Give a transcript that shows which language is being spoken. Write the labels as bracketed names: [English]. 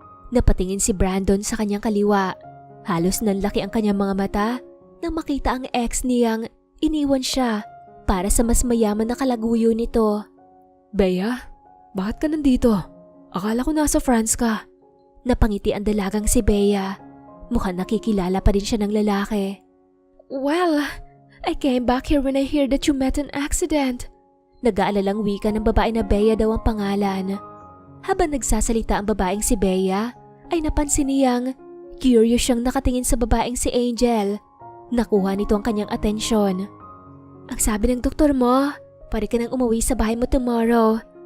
[Filipino] Napatingin si Brandon sa kanyang kaliwa. Halos nanlaki ang kanyang mga mata nang makita ang ex niyang iniwan siya para sa mas mayaman na kalaguyo nito. Bea, bakit ka nandito? Akala ko nasa France ka. Napangiti ang dalagang si Bea. Mukhang nakikilala pa din siya ng lalaki. [English] Well, I came back here when I heard that you met an accident. [Filipino] Nag-aalalang wika ng babae na Bea daw ang pangalan. Habang nagsasalita ang babaeng si Bea, ay napansin niyang curious siyang nakatingin sa babaeng si Angel. Nakuha nito ang kanyang atensyon. Ang sabi ng doktor mo, pwede ka nang umuwi sa bahay mo tomorrow.